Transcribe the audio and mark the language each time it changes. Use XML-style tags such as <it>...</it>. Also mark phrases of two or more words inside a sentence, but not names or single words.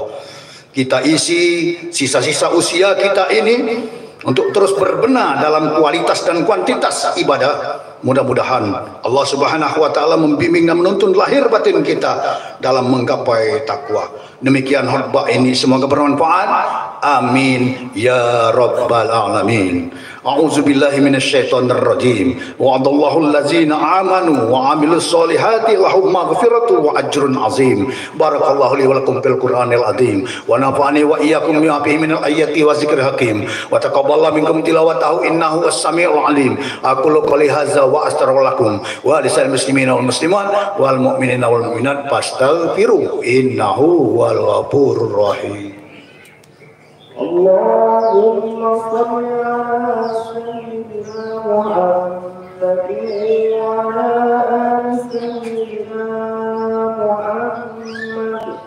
<id>Kita isi sisa-sisa usia kita ini untuk terus berbenah dalam kualitas dan kuantitas ibadah. Mudah-mudahan Allah</id> <ar>سبحانه وتعالى</ar> <id>membimbing dan menuntun lahir batin kita dalam menggapai takwa. Demikian khutbah ini, semoga bermanfaat.</id> <ar>آمين يا رب العالمين. أعوذ بالله من الشيطان الرجيم. وعد الله الذين آمنوا وعملوا الصالحات لهم مغفرة وأجر عظيم. بارك الله لي ولكم في القرآن العظيم ونفعني وإياكم بما فيه من الآيات والذكر الحكيم وتقبل منكم تلاوته إنه السميع العليم. أقول قولي هذا وأستغفر الله لكم ولسائر المسلمين والمسلمات والمؤمنين والمؤمنات فاستغفروه إنه الغفور الرحيم. اللهم صل على سيدنا محمد وعلى آل سيدنا محمد.</ar>